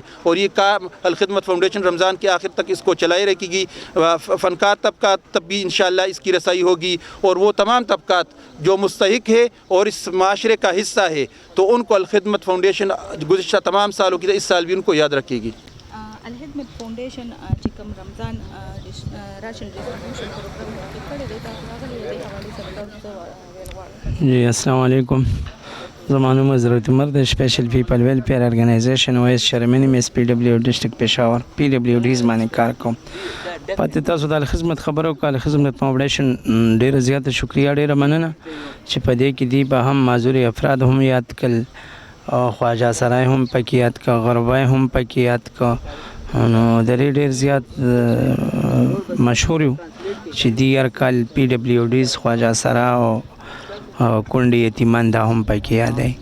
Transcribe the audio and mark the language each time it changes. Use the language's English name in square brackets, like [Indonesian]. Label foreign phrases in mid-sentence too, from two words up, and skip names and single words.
[Urdu] اور یہ کام الخدمت فاؤنڈیشن رمضان کے آخر تک اس کو چلائے رکھے گی. فنکار طبقات تب بھی ان شاء اللہ اس کی رسائی ہوگی اور وہ تمام طبقات جو مستحق ہے اور اس معاشرے کا حصہ ہے تو ان کو الخدمت فاؤنڈیشن گزشتہ تمام سالوں کی اس سال بھی ان کو یاد رکھے گی. [Pashto] अलखिदमत फाउंडेशन چې کوم رمضان [English] ration distribution program [Pashto] کې کړی دی تاسو راغلي دی حواله سره جی السلام علیکم زما نوم حضرت عمر د سپیشل پیپل ویلفیر ارګنایزیشن [English] vice chairman [Pashto] ایم اس پی ډبلیو ډسټرکټ پېښور پی ډبلیو ډیز باندې کار کوم پاتې تاسو د الخدمت خبرو کول خدمت فاونډیشن ډیره زیاته شکریا ډیره مننه چې په دې کې دی به هم معذور افراد هم یاد کړل او خواجه سرای هم پکې یاد کا غربای هم پکې یاد کا نو د ډیر زیات مشهور یو چې دی هر کال پی ډبلیو ډیز خواجه سرا او کونډې یتیمان دا هم پکې یاد دی